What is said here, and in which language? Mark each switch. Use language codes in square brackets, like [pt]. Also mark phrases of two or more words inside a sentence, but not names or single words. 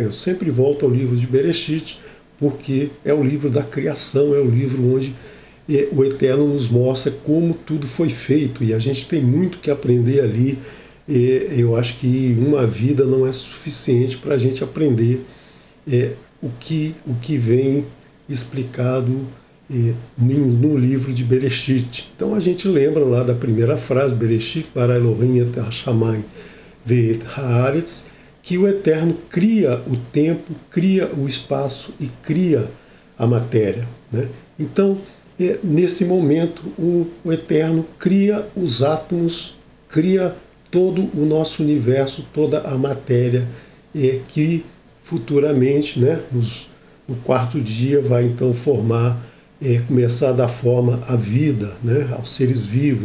[pt] Eu sempre volto ao livro de Bereshit, porque é o livro da criação, é o livro onde o Eterno nos mostra como tudo foi feito, e a gente tem muito que aprender ali. Eu acho que uma vida não é suficiente para a gente aprender o que vem explicado no livro de Bereshit. Então a gente lembra lá da primeira frase, [he] בראשית ברא אלוהים את השמים ואת הארץ, [pt] que o Eterno cria o tempo, cria o espaço e cria a matéria, né? Então, nesse momento, o Eterno cria os átomos, cria todo o nosso universo, toda a matéria, que futuramente, né, no quarto dia, vai então começar a dar forma à vida, né, aos seres vivos.